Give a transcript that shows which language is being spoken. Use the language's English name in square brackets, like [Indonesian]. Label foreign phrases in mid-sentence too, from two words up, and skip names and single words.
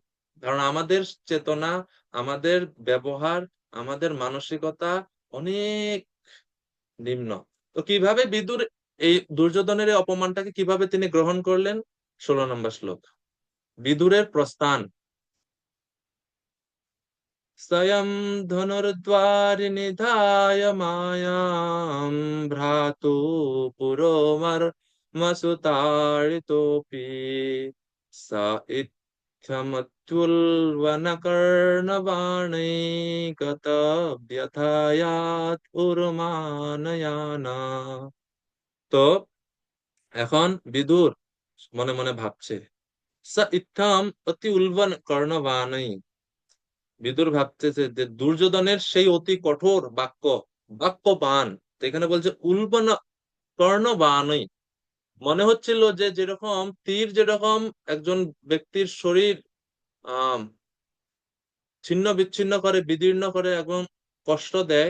[Bangla] কারণ আমাদের চেতনা, আমাদের ব্যবহার, আমাদের মানসিকতা অনেক নিম্ন। তো কিভাবে বিদুর এই দুর্যোধনের এই অপমানটাকে কিভাবে তিনি গ্রহণ করলেন? 16 নম্বর শ্লোক, বিদুরের প্রস্থান। [Sanskrit] स्वयं धनुर्द्वारिनिधाय मायां भ्रातु पुरोमर्मसुताडितोऽपि स इत्थमत्युल्बनकर्णबाणैकतव्यथायात् उरुमानयाना। [Bangla] তো এখন বিদুর মনে মনে ভাবছে, [Sanskrit] স ইত্থম অতি উলবন কর্ণবাণৈ, [Bangla] বিদুর ভাবতেছে যে দুর্যোধনের সেই অতি কঠোর বাক্য, বাক্যবান, তো এখানে বলছে [Sanskrit] উল্বন কর্ণবাণই, [Bangla] মনে হচ্ছিল যে যেরকম তীর যেরকম একজন ব্যক্তির শরীর আহ ছিন্ন বিচ্ছিন্ন করে, বিদীর্ণ করে, একদম কষ্ট দেয়।